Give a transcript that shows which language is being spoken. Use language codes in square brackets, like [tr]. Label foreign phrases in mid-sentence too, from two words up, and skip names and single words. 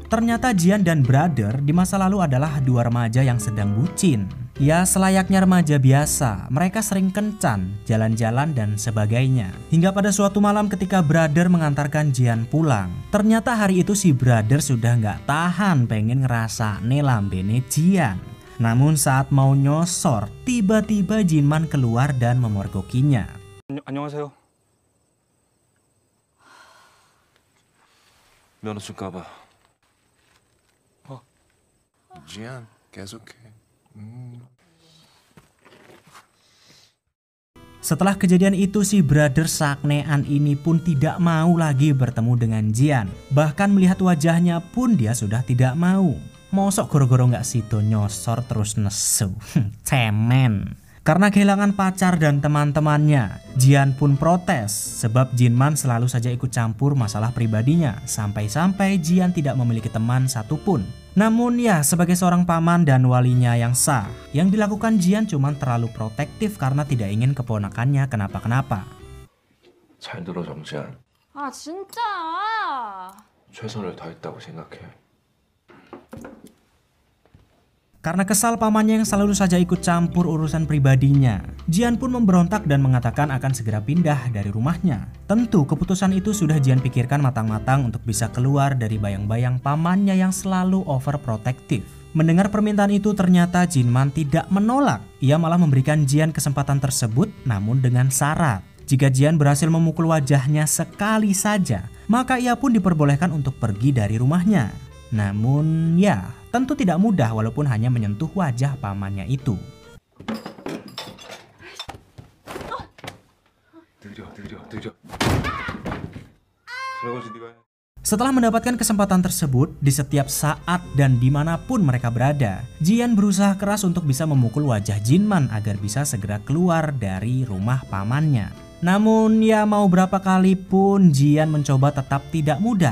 [id] Ternyata Jian dan Brother di masa lalu adalah dua remaja yang sedang bucin. Ya selayaknya remaja biasa, mereka sering kencan, jalan-jalan dan sebagainya. Hingga pada suatu malam ketika Brother mengantarkan Jian pulang, ternyata hari itu si Brother sudah nggak tahan pengen [jv] ngerasane lambene [id] Jian. Namun saat mau nyosor, tiba-tiba Jinman keluar dan memorgokinya. [ko] 안녕하세요. 면허 좀 까봐. 지안, 계속해. [id] Setelah kejadian itu si Brother saknean ini pun tidak mau lagi bertemu dengan Jian. Bahkan melihat wajahnya pun dia sudah tidak mau. [jv] Mosok goro-goro nggak sido nyosor terus nesu. [id] Cemen. Karena kehilangan pacar dan teman-temannya, Jian pun protes sebab Jinman selalu saja ikut campur masalah pribadinya sampai-sampai Jian tidak memiliki teman satupun. Namun ya sebagai seorang paman dan walinya yang sah, yang dilakukan Jian cuma terlalu protektif karena tidak ingin keponakannya kenapa-kenapa. [ko] 잘 들어 정지한. 아 진짜. 최선을 다했다고 생각해. [id] Karena kesal pamannya yang selalu saja ikut campur urusan pribadinya, Jian pun memberontak dan mengatakan akan segera pindah dari rumahnya. Tentu keputusan itu sudah Jian pikirkan matang-matang untuk bisa keluar dari bayang-bayang pamannya yang selalu overprotective. Mendengar permintaan itu ternyata Jinman tidak menolak. Ia malah memberikan Jian kesempatan tersebut namun dengan syarat. Jika Jian berhasil memukul wajahnya sekali saja, maka ia pun diperbolehkan untuk pergi dari rumahnya. Namun ya, tentu tidak mudah walaupun hanya menyentuh wajah pamannya itu. [ko] 느려. 설거지 네가 해. [id] Setelah mendapatkan kesempatan tersebut, di setiap saat dan dimanapun mereka berada, Jian berusaha keras untuk bisa memukul wajah Jinman agar bisa segera keluar dari rumah pamannya. Namun ya mau berapa kali pun Jian mencoba tetap tidak mudah.